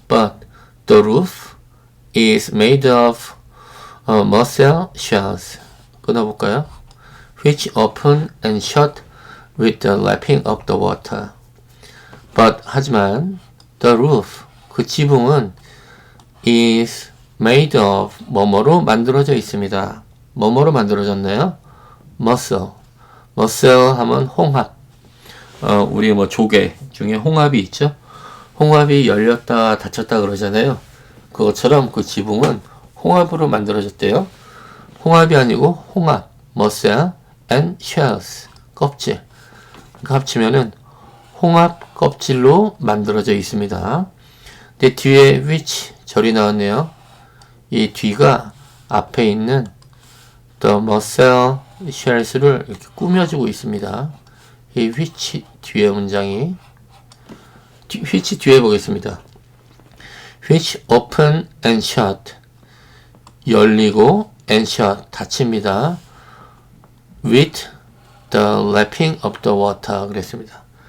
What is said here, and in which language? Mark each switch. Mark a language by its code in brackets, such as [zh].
[en] But the roof is made of mussel shells. [ko] 끊어볼까요? [en] Which open and shut with the lapping of the water. [ko] But, 하지만, the roof, 그 지붕은 [en] is made of, [ko] 뭐뭐로 만들어져 있습니다. 뭐뭐로 만들어졌나요? mussel. mussel 하면 홍합. 우리 조개 중에 홍합이 있죠? 홍합이 열렸다 닫혔다 그러잖아요. 그것처럼 그 지붕은 홍합으로 만들어졌대요. 홍합이 아니고 홍합, [en] mussel and shells, [ko] 껍질. 그러니까 합치면은 홍합 껍질로 만들어져 있습니다. 근데 뒤에 which 절이 나왔네요. 이 뒤가 앞에 있는 [en] the mussel shells [ko] 를 이렇게 꾸며주고 있습니다. 이 which 뒤에 문장이 which 뒤에 보겠습니다. [en] which open and shut, [ko] 열리고 [en] and shut, [ko] 닫힙니다. [en] with the lapping of the water [ko] 그랬습니다.